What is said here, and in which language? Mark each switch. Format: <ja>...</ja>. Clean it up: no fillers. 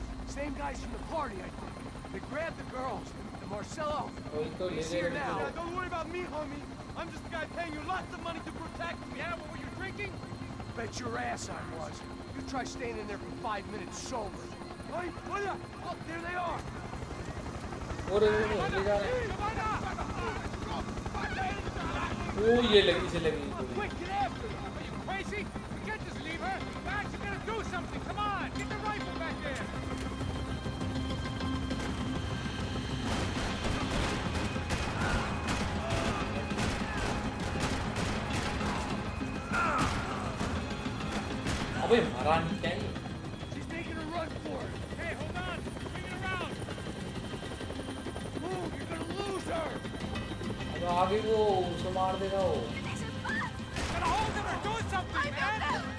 <en>Same guys from the party, I think. They grabbed the girls. And Marcelo, he's here now. Yeah, don't worry about me, homie. I'm just the guy paying you lots of money to protect me. Yeah, what were you drinking? Bet your ass I was. You try staying in there for 5 minutes sober. Hey, what up? Look, there they are.</en> <hi>Oh, ये लगी से लगी.</hi> <en>Quick, get after her! Are you crazy? We can't just leave her! Max, you gotta do something! Come on! Get the rifle back there!</en> <hi>अबे मरा नहीं क्या ये?</hi> <en>She's making a run for it. Hey, hold on! Bring it around! Move, you're gonna lose her.</en> <hi>अबे आगे वो उसे मार देगा वो.</hi> <en>Gotta hold him or do something, man!</en>